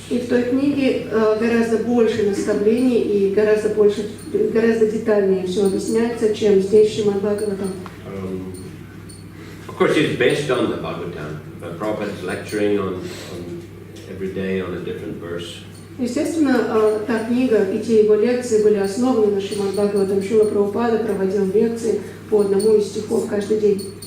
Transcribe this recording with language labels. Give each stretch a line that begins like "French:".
Russian: И в той книге гораздо больше наставлений и гораздо детальнее все объясняется, чем здесь в Шримад Бхагаватам.
English: Of course, it's based on the Bhagavatam, but Prabhupada is lecturing on every day on a different verse.
Russian: Естественно, та книга и те его лекции были основаны на Шримад Бхагаватам. Шрила Прабхупада проводил лекции по одному из стихов каждый день.